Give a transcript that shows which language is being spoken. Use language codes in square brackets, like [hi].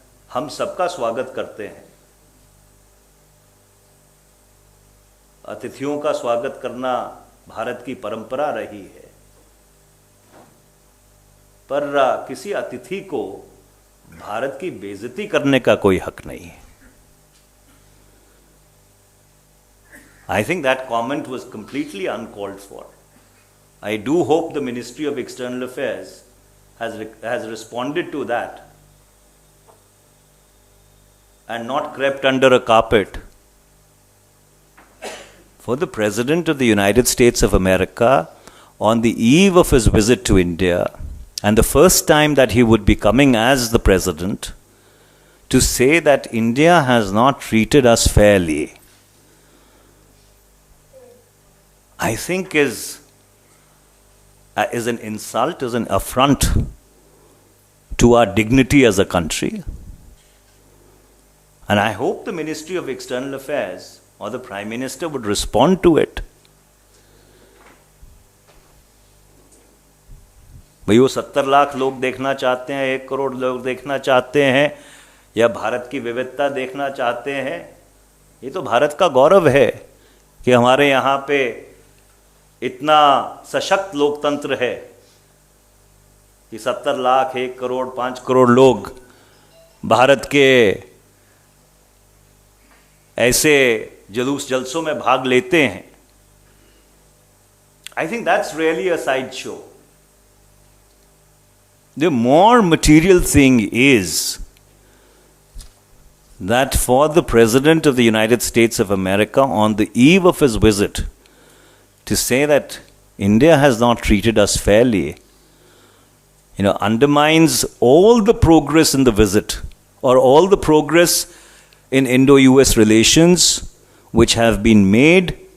[hi] हम सबका स्वागत करते हैं, अतिथियों का स्वागत करना भारत की परंपरा रही है, पर किसी अतिथि को भारत की बेइज्जती करने का कोई हक नहीं है। [en] I think that comment was completely uncalled for. I do hope the Ministry of External Affairs has responded to that and not crept under a carpet. For the President of the United States of America, on the eve of his visit to India, and the first time that he would be coming as the President, to say that India has not treated us fairly, I think is an insult, is an affront to our dignity as a country. And I hope the Ministry of External Affairs or the Prime Minister would respond to it. [hi] भाई, वो 70 लाख लोग देखना चाहते हैं, 1 करोड़ लोग देखना चाहते हैं, या भारत की विविधता देखना चाहते हैं। ये तो भारत का गौरव है कि हमारे यहाँ पे इतना सशक्त लोकतंत्र है कि 70 लाख, 1 करोड़, 5 करोड़ लोग भारत के ऐसे जुलूस जलसों में भाग लेते हैं। [en] I think that's really a sideshow. The more material thing is that for the President of the United States of America, on the eve of his visit, to say that India has not treated us fairly, undermines all the progress in the visit or all the progress in Indo-US relations which have been made